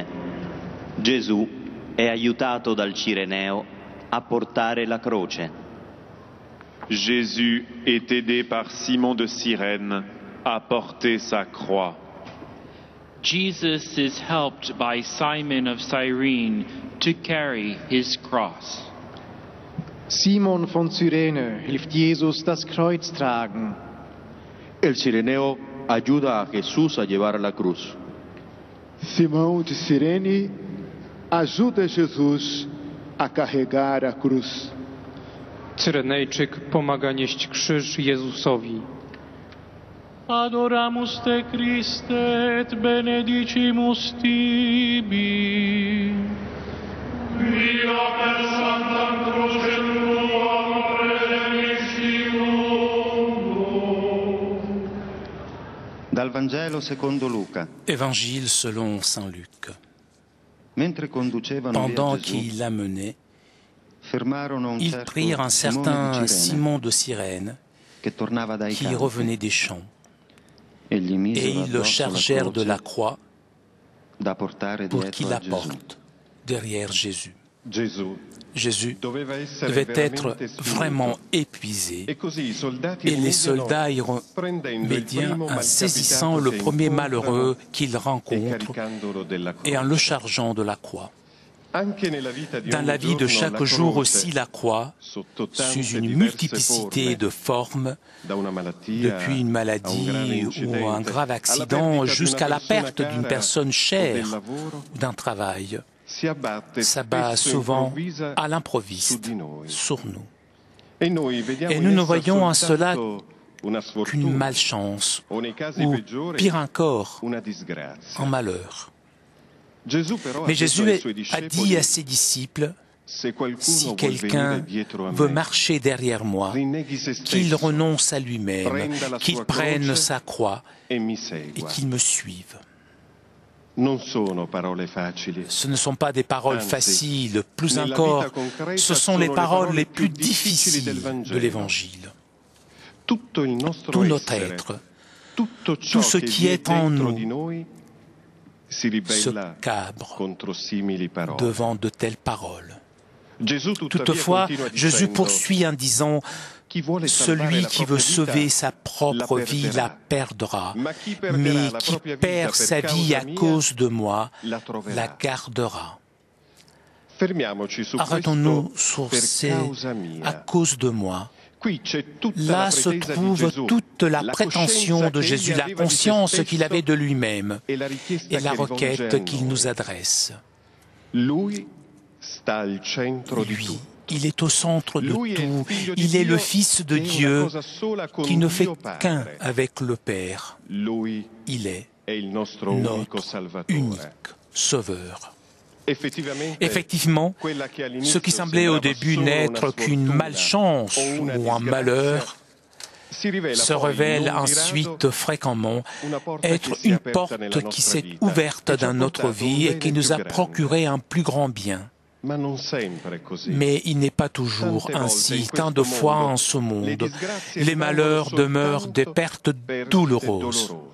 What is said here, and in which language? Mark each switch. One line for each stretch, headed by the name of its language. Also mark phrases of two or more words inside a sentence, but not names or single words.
Italian: Gesù è aiutato dal Cireneo a portare la croce.
French: Jésus est aidé par Simon de Cyrène à porter sa croix.
English: Jesus is helped by Simon of Cyrene to carry his cross.
German: Simon von Cyrene hilft Jesus das Kreuz tragen.
Spanish: El cireneo ayuda a Jesús a llevar la cruz.
Portuguese: Simão de Cirene ajuda Jesus a carregar a cruz.
Polish: Cyrenejczyk pomaga nieść krzyż Jezusowi.
Latin: Adoramus te Christe et benedicimus tibi. Via per sanctam crucem tuam redemptionibus.
Italian: Dal Vangelo secondo Luca.
French: Évangile selon Saint Luc.
Italian: Mentre conducevano
French: Pendant
Italian: via Gesù,
French: qu'il l'amenait,
Italian: fermarono un
French: ils
Italian: certo
French: prirent un certain
Italian: Simone di
French: Simon de Cyrène
Italian: che tornava dai
French: qui
Italian: campi,
French: revenait des champs,
Italian: e gli
French: et
Italian: misero
French: ils le
Italian: addosso la
French: chargèrent de
Italian: croce
French: la croix
Italian: da portare
French: pour qu'il
Italian: dietro a
French: la
Italian: Gesù.
French: porte derrière Jésus.
Italian: Gesù
French: Jésus
Italian: doveva essere
French: devait être
Italian: veramente sfinito.
French: vraiment épuisé,
Italian: E così i soldati
French: et les soldats
Italian: prendendo il
French: irmédiens,
Italian: primo
French: en saisissant
Italian: malcapitato
French: le
Italian: che
French: premier
Italian: incontrano
French: malheureux qu'ils
Italian: e
French: rencontrent
Italian: caricandolo della
French: et en le
Italian: croce.
French: chargeant de la croix.
Italian: Anche nella vita di
French: Dans
Italian: ogni
French: la vie de
Italian: giorno,
French: chaque
Italian: la
French: jour
Italian: croce,
French: aussi, la croix,
Italian: sotto tante
French: sous une
Italian: diverse
French: multiplicité
Italian: forme,
French: de formes,
Italian: da una malattia
French: depuis une
Italian: a un grave
French: maladie ou
Italian: incidente,
French: un grave
Italian: alla
French: accident
Italian: perdita di
French: jusqu'à
Italian: una
French: la
Italian: persona
French: perte d'une
Italian: cara
French: personne
Italian: o
French: chère
Italian: del lavoro,
French: ou d'un travail,
Italian: si abbatte
French: s'abat
Italian: spesso
French: souvent
Italian: improvvisa
French: à
Italian: su
French: l'improviste
Italian: di noi.
French: sur nous.
Italian: E noi vediamo
French: Et
Italian: in
French: nous ne
Italian: essa
French: voyons en cela
Italian: soltanto una
French: qu'une
Italian: sfortuna
French: malchance,
Italian: o nei casi
French: ou
Italian: peggiori
French: pire encore,
Italian: una disgrazia.
French: un malheur.
Italian: Gesù però
French: Mais
Italian: ha detto
French: Jésus
Italian: ai suoi
French: a
Italian: discepoli,
French: dit à ses disciples,
Italian: se qualcuno
French: si
Italian: vuol
French: quelqu'un
Italian: venire dietro a
French: veut
Italian: me,
French: marcher derrière moi,
Italian: rinneghi se
French: qu'il
Italian: stesso,
French: renonce à lui-même,
Italian: prenda la
French: qu'il
Italian: sua
French: prenne
Italian: croce
French: sa croix
Italian: e mi
French: et
Italian: segua.
French: qu'il me suive.
Italian: Non sono parole facili.
French: Ce ne sont pas des paroles
Italian: Anzi,
French: faciles, plus
Italian: nella
French: encore,
Italian: vita concreta
French: ce sont
Italian: sono
French: les
Italian: le
French: paroles les
Italian: più
French: plus difficiles
Italian: del
French: de
Italian: Vangelo.
French: l'Évangile.
Italian: Tutto il nostro
French: Tout notre
Italian: essere,
French: être,
Italian: tutto ciò
French: tout ce
Italian: che
French: qui
Italian: vi è
French: est en
Italian: dentro
French: nous
Italian: di noi si
French: se
Italian: ribella
French: cabre
Italian: contro simili parole.
French: devant de telles paroles.
Italian: Gesù
French: Toutefois,
Italian: continua
French: Jésus
Italian: dicendo,
French: poursuit en disant,
Italian: chi vuole salvare
French: celui
Italian: la
French: qui veut
Italian: propria
French: sauver
Italian: vita,
French: sa propre
Italian: la
French: vie
Italian: perderà.
French: la perdra,
Italian: Ma chi perderà
French: mais
Italian: la
French: qui
Italian: propria vita
French: perd
Italian: per
French: sa vie à
Italian: causa mia,
French: cause de moi
Italian: la troverà.
French: la gardera.
Italian: Fermiamoci su
French: Arrêtons-nous
Italian: questo
French: sur
Italian: per
French: ces
Italian: causa
French: à
Italian: mia.
French: cause de moi.
Italian: Qui c'è tutta
French: Là
Italian: la
French: se
Italian: pretesa di
French: trouve
Italian: Gesù,
French: toute la
Italian: la
French: prétention
Italian: coscienza
French: de
Italian: che
French: Jésus,
Italian: egli
French: la
Italian: aveva di se
French: conscience qu'il avait de
Italian: stesso
French: lui-même
Italian: e la richiesta
French: et la
Italian: che rivolge a
French: requête qu'il
Italian: noi.
French: nous adresse.
Italian: Lui sta al centro di
French: Lui,
Italian: tutto.
French: il est au centre de
Italian: Lui è il
French: tout.
Italian: figlio di
French: Il est le
Italian: Dio
French: Fils de
Italian: che è una
French: Dieu
Italian: cosa sola con
French: qui ne fait
Italian: Dio
French: qu'un
Italian: Padre.
French: avec le Père.
Italian: Lui
French: Il est
Italian: è il nostro unico
French: notre
Italian: Salvatore.
French: unique Sauveur. Effectivement,
Italian: quella che
French: ce qui semblait au début n'être qu'une malchance ou un malheur se révèle ensuite fréquemment être une porte qui s'est ouverte dans notre vie et qui nous a procuré un plus grand bien. Mais il n'est pas toujours ainsi. Tant de fois en ce monde, les malheurs demeurent des pertes douloureuses.